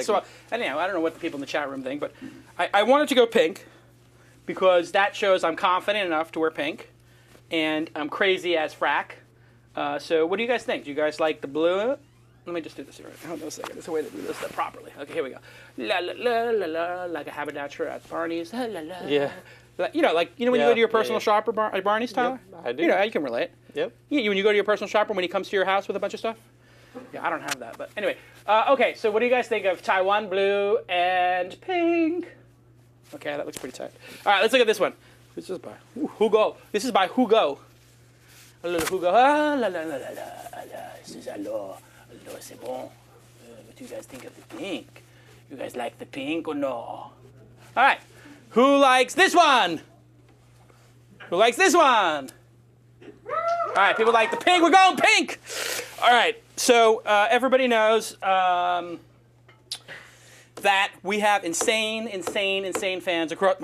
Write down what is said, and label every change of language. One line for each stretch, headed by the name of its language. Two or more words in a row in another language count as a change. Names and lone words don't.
English: So anyhow, I don't know what the people in the chat room think, but I wanted to go pink because that shows I'm confident enough to wear pink, and I'm crazy as frack. So what do you guys think? Do you guys like the blue? Let me just do this here. Hold on a second. There's a way to do this properly. Okay, here we go. La la la la la, like a haberdasher at Barney's. La la la. Yeah. You know when you go to your personal shopper at Barney's, Tyler? Yep, I do. You know, you can relate. Yep. When you go to your personal shopper when he comes to your house with a bunch of stuff? Yeah, I don't have that, but anyway. Okay, so what do you guys think of Taiwan blue and pink? Okay, that looks pretty tight. All right, let's look at this one. This is by Hugo. This is by Hugo. A little Hugo. Ah, la la la la la. This is
French: alors c'est bon.
English: What do you guys think of the pink? You guys like the pink or no? All right. Who likes this one? Who likes this one? All right, people like the pink. We're going pink. All right, so everybody knows that we have insane fans across.